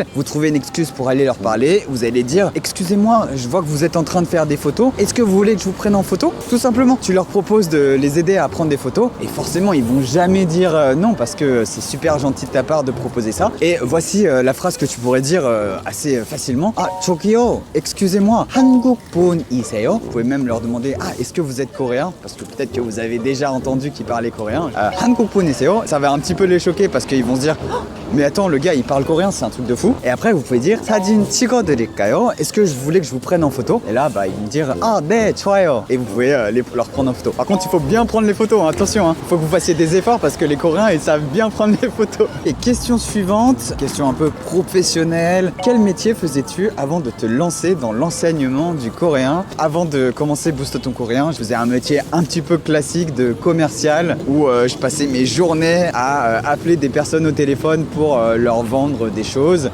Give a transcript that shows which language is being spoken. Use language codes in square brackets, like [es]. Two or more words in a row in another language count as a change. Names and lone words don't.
[fr] Vous trouvez une excuse pour aller leur parler. Vous allez dire, excusez-moi, je vois que vous êtes en train de faire des photos. Est-ce que vous voulez que je vous prenne en photo ? Tout simplement. Tu leur proposes de les aider à prendre des photos. Et forcément, ils vont jamais dire non parce que c'est super gentil de ta part de proposer ça. Et voici la phrase que tu pourrais dire assez facilement. Ah, 저기요, excusez-moi, [ko] 한국 분이세요 ? [fr] Vous pouvez même leur demander est-ce que vous êtes coréen ? Parce que peut-être que vous avez déjà entendu qu'ils parlaient coréen. [ko] 한국 분이세요 ? [fr] Ça va un petit peu les choquer parce qu'ils vont se dire mais attends, le gars il parle coréen, c'est un truc de fou. Et après vous pouvez dire [ko] 사진 찍어드릴까요 ? [fr] Est-ce que je voulais que je vous prenne en photo ? Et là ils vont dire [ko] 네, 좋아요. [fr] Et vous pouvez leur prendre en photo. Par contre il faut bien prendre les photos, attention, il faut que vous fassiez des efforts parce que les Coréens ils savent bien prendre les photos. Et question suivante, question un peu professionnelle. Quel métier faisais-tu avant de te lancer dans l'enseignement du coréen ? Avant de commencer Booste ton coréen, je faisais un métier un petit peu classique de commercial où je passais mes journées à appeler des personnes au téléphone pour leur vendre des choses.